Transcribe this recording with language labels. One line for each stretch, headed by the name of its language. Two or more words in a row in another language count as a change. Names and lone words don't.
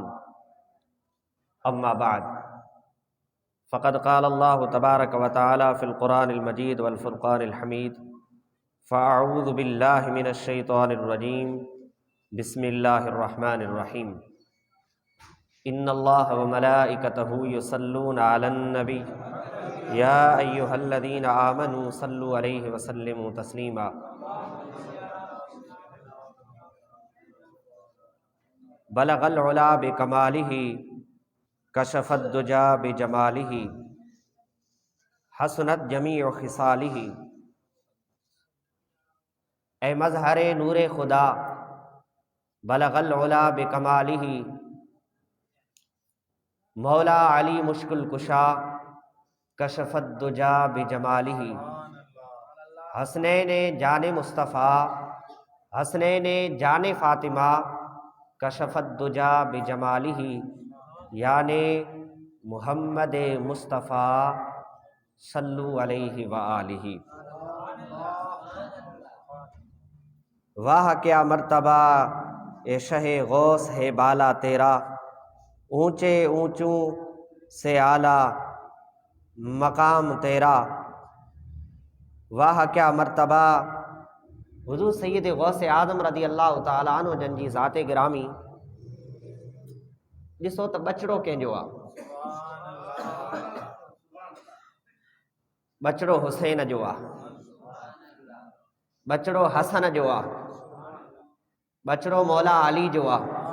Arabic: أما بعد فقد قال الله تبارك وتعالى في القرآن المجيد والفرقان الحميد فأعوذ بالله من الشيطان الرجيم بسم الله الرحمن الرحيم. إن الله وملائكته يصلون على النبي يا أيها الذين آمنوا صلوا عليه وسلموا تسليما. بلغ العلى بكماله كشف الدجى بجماله حسنت جميع خصاله.
Urdu: اے مظہرِ نورِ خدا
Arabic: بلغ العلى بكماله
Urdu: مولا علی مشکل کشا
Arabic: كشفت الدجى بجماله.
Urdu: حسنینِ جانِ مصطفیٰ حسنینِ جانِ فاطمہ
Arabic: كشفت الدجى بجماله
Urdu: یعنی محمد مصطفیٰ
Arabic: صلوا عليه وآله.
Urdu: واہ کیا مرتبہ اے شہِ غوث ہے بالا تیرا، اونچے اونچوں سے اعلیٰ مقام تیرا. واہ کیا مرتبہ حضور سید غوث اعظم
Arabic: رضي الله تعالى عنه
Sindhi: جن جي ذاتِ گرامي. ڏسو ته ٻچڙو ڪنهن جو آهي، ٻچڙو حسين جو آهي، ٻچڙو حسن جو آهي، ٻچڙو مولا علي جو آهي.